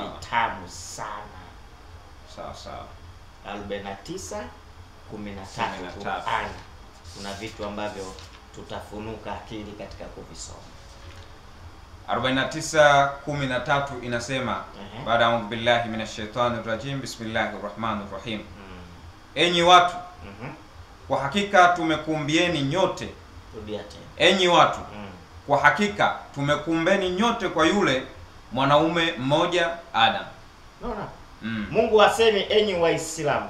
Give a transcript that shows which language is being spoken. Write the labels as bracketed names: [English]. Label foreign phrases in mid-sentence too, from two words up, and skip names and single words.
[Swahili] vitamu sana. Sawa sawa. 49:13 Qur'ani. Kuna vitu ambavyo tutafunuka akili katika kuvisoma. 49:13 inasema, baada [Arabic] أعوذ بالله من الشيطان الرجيم بسم الله الرحمن الرحيم. [Swahili] Enyi watu, kwa hakika tumekuumbieni nyote. Rudia tena. Enyi watu, kwa hakika tumekuumbeni nyote kwa yule mwanaume mmoja Adam. Unaona? Mungu asemi enyi Waislamu.